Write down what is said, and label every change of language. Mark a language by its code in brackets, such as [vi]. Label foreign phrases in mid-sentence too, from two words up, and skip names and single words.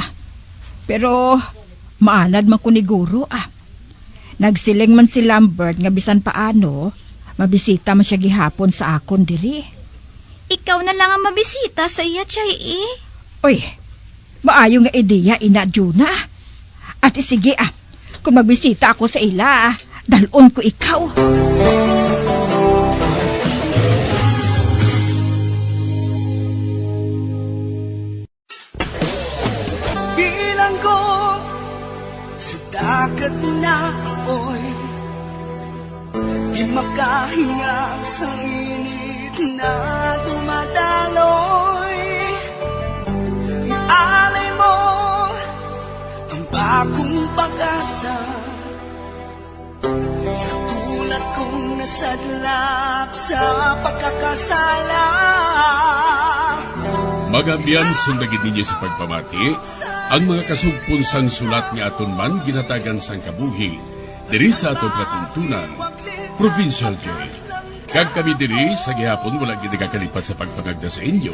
[hil] Pero, maanad man ko ni Guro, Nagsiling man si Lambert nga bisan paano, mabisita man siya gihapon sa akon diri. Ikaw na lang ang mabisita sa iya, Chay, Uy, maayo nga ideya, ina, Juna. At sige, kung magbisita ako sa ila, dalon ko ikaw. [tl] Bilang ko sa dagat na apoy, di makahinga sa init na dumadaloy. Ialay mo ang bagong pag-asa sa tulad kong nasadlak sa pagkakasala. [hil] Magambyan sundagin ninyo sa pagpamati ang mga kasugpunsang sulat nga aton man ginatagan sang kabuhi diri sa atong katuntunan, Provincial Jail. Kag kami diri sa gihapon wala gid nakakalipat sa pagpangagda sa inyo.